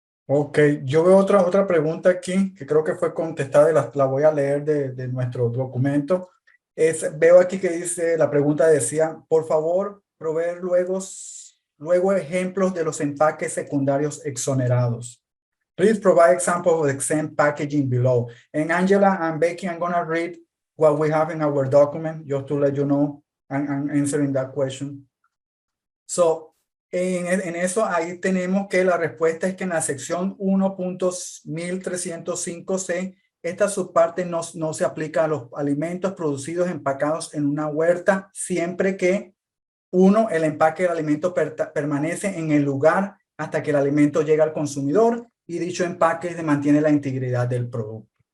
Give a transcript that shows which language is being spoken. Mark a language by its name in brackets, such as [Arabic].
[Spanish] Ok, yo veo otra pregunta aquí que creo que fue contestada y la voy a leer de nuestro documento. Veo aquí que dice, la pregunta decía, por favor, proveer luego ejemplos de los empaques secundarios exonerados. [English] Please provide examples of exempt packaging below. And Angela and Becky, I'm going to read what we have in our document just to let you know I'm answering that question. So [Spanish] En eso, ahí tenemos que la respuesta es que en la sección 1.1305C, esta subparte no se aplica a los alimentos producidos empacados en una huerta, siempre que, uno, el empaque del alimento permanece en el lugar hasta que el alimento llega al consumidor y dicho empaque se mantiene la integridad del producto.